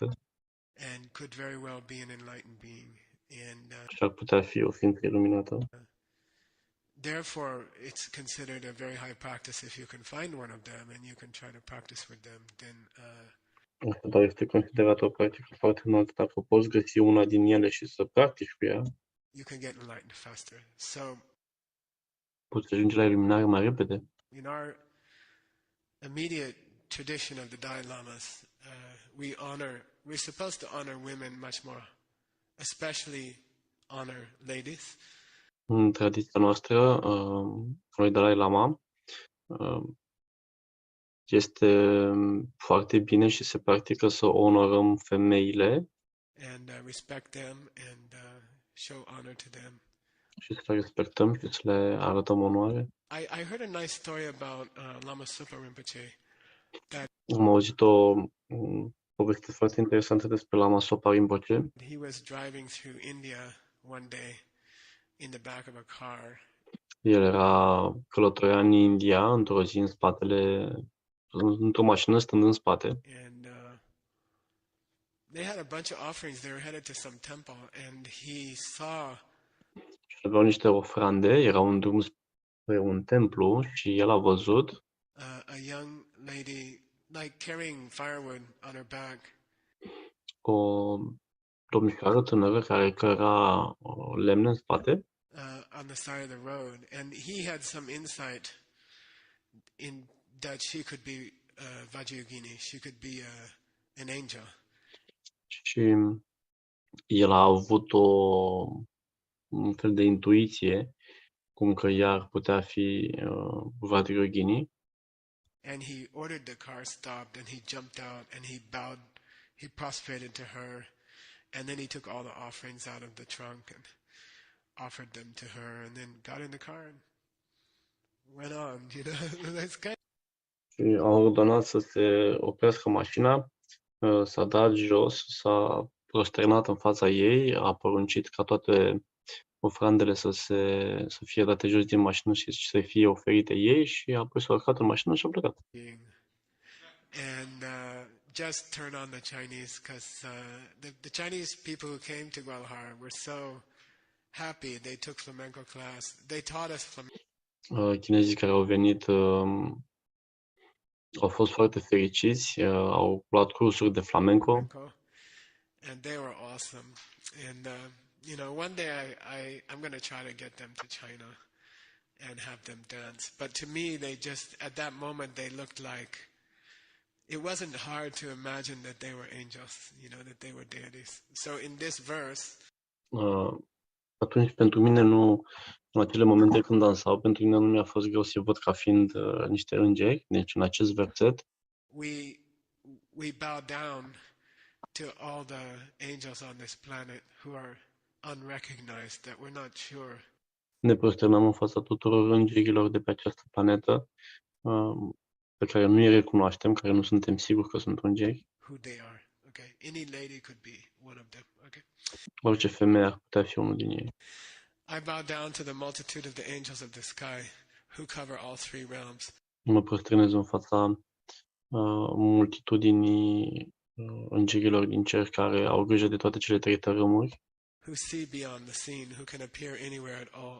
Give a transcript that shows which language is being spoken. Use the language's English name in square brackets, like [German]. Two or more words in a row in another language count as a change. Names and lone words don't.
[English] And could very well be an enlightened being. And [Romanian] și ar putea fi o ființă iluminată. [English] therefore, it's considered a very high practice if you can find one of them and you can try to practice with them. Then [Romanian] Așadar, este considerată o practică foarte înaltă dacă poți găsi una din ele și să practici cu ea. [English] you can get enlightened faster. So [Romanian] poți ajunge la iluminare mai repede. [English] in our immediate tradition of the Dalai Lamas, we're supposed to honor women much more, especially honor ladies. [Romanian] În tradiția noastră, noi Dalai Lama, este foarte bine și se practică să onorăm femeile [English] And respect them and show honor to them. [Romanian] și să le respectăm și să le arătăm onoare. [English] I heard a nice story about Lama Supa Rinpoche. [Romanian] Am auzit o poveste foarte interesantă despre Lama Sopa Rinpoche. [English] He was driving through India one day in the back of a car, [Romanian] El era călătorea în India într-o zi într-o mașină stând în spate [English] and they had a bunch of offerings. They were headed to some temple, and he saw [Romanian] și aveau niște ofrande, erau în drum spre un templu și el a văzut [English] a young lady like carrying firewood on her back, [Romanian] o domnișoară tânără care căra lemne în spate [English] on the side of the road, and he had some insight in that she could be Vajrayogini. She could be an angel. [Romanian] și el a avut un fel de intuiție cum că ea ar putea fi Vajrayogini [English] And he ordered the car stopped, and he jumped out, and he bowed, he prostrated to her, and then he took all the offerings out of the trunk and offered them to her, and then got in the car and went on. You know, that's kind. [Romanian] și a ordonat să se oprească mașina, s-a dat jos, s-a prosternat în fața ei, a poruncit ca toate ofrandele să fie date jos din mașină și să fie oferite ei și apoi s-a urcat în mașină și a plecat. [English] And just turn on the Chinese, because the Chinese people who came to Guadalajara were so happy. They took flamenco class. They taught us flamenco. [Romanian] Chinezii care au venit au fost foarte fericiți, au luat cursuri de flamenco [English] And they were awesome. And you know, one day I'm going to try to get them to China and have them dance. But to me, they just at that moment they looked like it wasn't hard to imagine that they were angels, you know, that they were deities. So in this verse, [Romanian] atunci pentru mine nu, în acele momente când dansau, pentru mine nu mi-a fost greu să văd ca fiind niște îngeri. Deci în acest verset [English] we bow down to all the angels on this planet who are unrecognized, that we're not sure. [Romanian] Ne prosternăm în fața tuturor îngerilor de pe această planetă pe care nu îi recunoaștem, care nu suntem siguri că sunt îngeri. [English] Who they are, okay? Any lady could be one of them, okay? [Romanian] Orice femeie ar putea fi unul din ei. [English] I bow down to the multitude of the angels of the sky who cover all three realms. [Romanian] Mă prosternez în fața multitudinii îngerilor din cer care au grijă de toate cele trei tărâmuri, [English] Who see beyond the seen, who can appear anywhere at all.